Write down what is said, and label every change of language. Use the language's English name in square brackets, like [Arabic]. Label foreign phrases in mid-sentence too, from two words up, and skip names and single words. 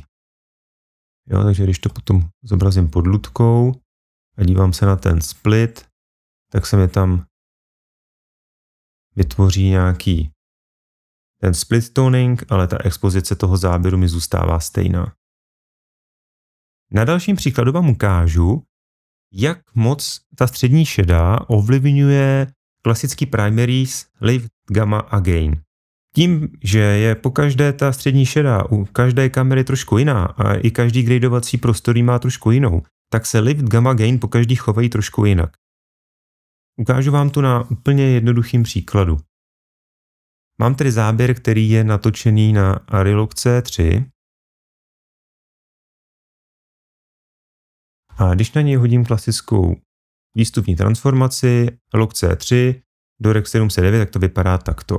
[Czech] Jo, takže když to potom zobrazím pod lutkou a dívám se na ten split, tak se mi tam vytvoří nějaký ten [English] split toning, [Czech] ale ta expozice toho záběru mi zůstává stejná. Na dalším příkladu vám ukážu, jak moc ta střední šedá ovlivňuje klasický [English] primaries lift, gamma [Czech] a gain. Tím, že je pokaždé ta střední šedá u každé kamery trošku jiná a i každý gradovací prostor má trošku jinou, tak se [English] lift, gamma, gain [Czech] pokaždý chovají trošku jinak. Ukážu vám to na úplně jednoduchým příkladu. Mám tedy záběr, který je natočený na Arilog C3 a když na něj hodím klasickou výstupní transformaci log C3 do Rec 709, tak to vypadá takto.